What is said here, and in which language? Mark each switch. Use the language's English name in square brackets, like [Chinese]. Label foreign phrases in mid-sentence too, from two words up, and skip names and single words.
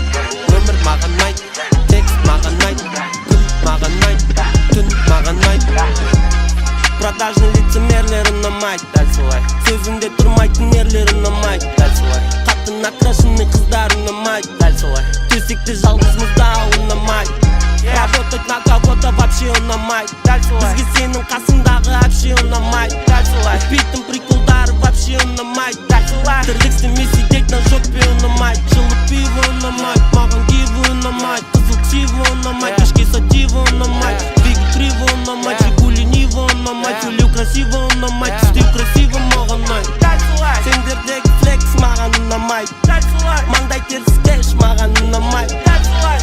[Kazakh] Өмір маған айт, текст маған айт. Күн маған айт, түн маған айт. Продажный лицемерлер ұнамайды, дәл солай. Сөзінде тұрмайтын ерлер ұнамайды, дәл солай. Қатты накрашенный қыздар ұнамайды, дәл солай. Төсекте жалғыз мұздау ұнамайды. [Russian] Работать на кого-то вообще [Kazakh] ұнамайды, дәл солай. Бізге сенің қасыңдағы вообще ұнамайды, дәл солай. Өтпейтін приколдары вообще ұнамайды, дәл солай. Тірлік істемей [Russian] сидеть на жопе [Kazakh] ұнамайды. Жылы пиво ұнамайды, маған киво ұнамайды. Қызыл ксиво ұнамайды, кешке сативо ұнамайды. [Russian] Двигай криво [Kazakh] ұнамайды, Жигули Ниво ұнамайды. Сөйлеу красиво ұнамайды, істеу красиво маған ұнайды, дәл солай. Сендердегі флекс маған ұнамайды, дәл солай. Маңдай теріс кэш маған ұнамайды, дәл солай.